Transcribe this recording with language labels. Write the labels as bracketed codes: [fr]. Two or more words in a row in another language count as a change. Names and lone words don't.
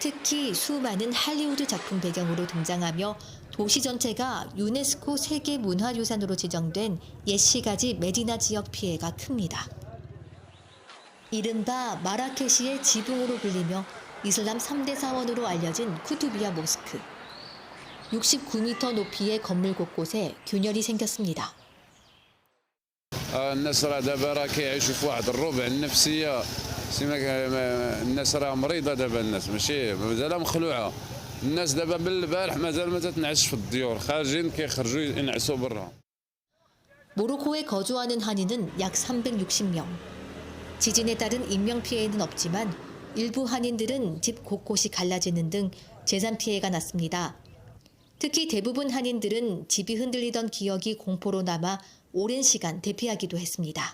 [ko] 특히 수많은 할리우드 작품 배경으로 등장하며 도시 전체가 유네스코 세계문화유산으로 지정된 옛시가지 메디나 지역 피해가 큽니다. 이른바 마라케시의 지붕으로 불리며 이슬람 3대 사원으로 알려진 쿠투비아 모스크. 69m 높이의 건물 곳곳에 균열이 생겼습니다. [ar] الناس راه دابا راه كيعيشوا في واحد الربع النفسيه سيما الناس راه مريضه دابا الناس ماشي مازال مخلوعه الناس دابا بالبارح مازال ما تتنعش في الديور خارجين كيخرجوا ينعسوا برا. [ko] 모로코에 거주하는 한인은 약 360명. 지진에 따른 인명 피해는 없지만 일부 한인들은 집 곳곳이 갈라지는 등 재산 피해가 났습니다. 특히 대부분 한인들은 집이 흔들리던 기억이 공포로 남아 오랜 시간 대피하기도 했습니다.